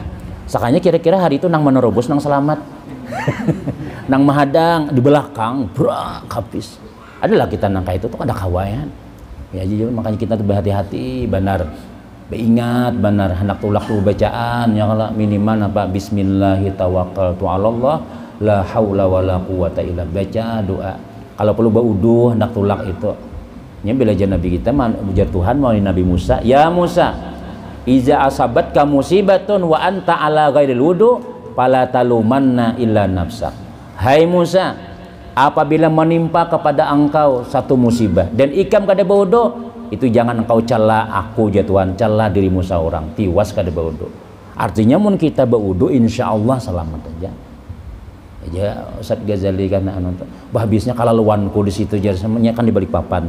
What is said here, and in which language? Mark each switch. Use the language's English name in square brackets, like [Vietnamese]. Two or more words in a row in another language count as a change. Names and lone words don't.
[Banjar] Sakanya kira-kira hari itu nang menerobos nang selamat nang menghadang di belakang brak habis. Adalah kita nang kayak itu tuh kada kawan ya jadi makanya kita tuh berhati-hati benar, beingat benar hendak tulak tuh bacaan ya Allah minimal apa [Arabic] بسم الله توكلت على الله لا حول ولا قوة إلا, [Banjar] baca doa kalau perlu bauduh hendak tulak itu nya bila Nabi kita ujar Tuhan melalui Nabi Musa, [Arabic] يا موسى إذا أصابتك مصيبة وأنت على غير الوضوء فلا تلومن إلا نفسك. [Banjar] Hai Musa, apabila menimpa kepada engkau satu musibah dan ikam kada baudu, itu jangan engkau cela aku ya Tuhan, cela dirimu seorang, tiwas kada baudu. Artinya mun kita baudu insyaallah selamat aja. Ya Ustaz Ghazali kan habisnya kalau luanku di situ semuanya kan di balik papan.